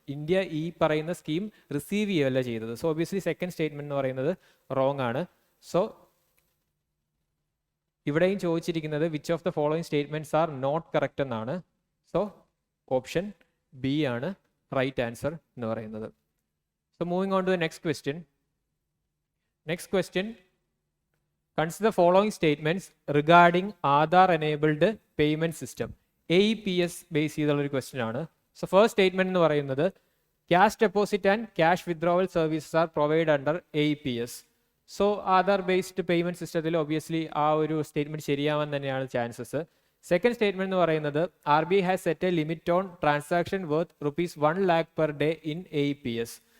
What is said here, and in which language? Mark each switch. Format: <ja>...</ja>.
<ml>India ഈ പറയുന്ന scheme receive ചെയ്യുകയല്ല ചെയ്തത്. സോ ഒബ്വിയസ്ലി സെക്കൻഡ് സ്റ്റേറ്റ്മെന്റ് എന്ന് പറയുന്നത് റോങ് ആണ്.</ml> <en>so</en> <ml>ഇവിടെയും ചോദിച്ചിരിക്കുന്നത്</ml> <en>which of the following statements are not correct</en> <ml>എന്നാണ്.</ml> <en>so option B</en> <ml>ആണ്</ml> <en>right answer</en> <ml>എന്ന് പറയുന്നത്.</ml> <en>So moving on to the next question. Next question. Consider the following statements regarding Aadhaar-enabled payment system.</en> <ml>AEPS base ചെയ്തുള്ള ഒരു question ആണ്.</ml> <en>so first statement</en> <ml>എന്ന് പറയുന്നത്</ml> <en>Cash deposit and cash withdrawal services are provide under AEPS.</en> <ml>So Aadhaar based payment സിസ്റ്റത്തിൽ obviously ആ ഒരു statement ശരിയാവാൻ തന്നെയാണ് chances.</ml> <en>second statement</en> <ml>എന്ന് പറയുന്നത്</ml> <en>RBI has set a limit on transaction worth ₹1 lakh per day in AEPS.</en>